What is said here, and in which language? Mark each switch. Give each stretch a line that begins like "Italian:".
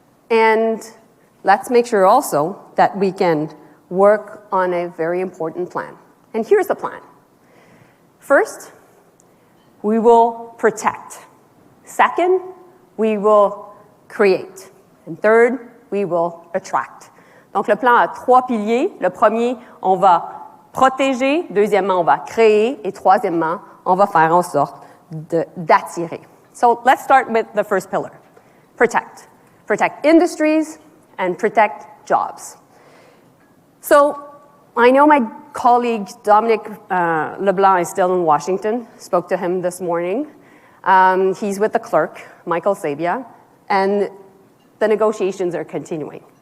English: And let's make sure also that we can work on a very important plan. And here's the plan. First, we will protect. Second, we will create. And third, we will attract.
French: Donc, le plan a 3 piliers. Le premier, on va protéger. Deuxièmement, on va créer. Et troisièmement, on va faire en sorte d'attirer.
English: So, let's start with the first pillar. Protect. Protect industries and protect jobs. So, I know my colleague Dominic LeBlanc is still in Washington. Spoke to him this morning. He's with the clerk, Michael Sabia, and the negotiations are continuing.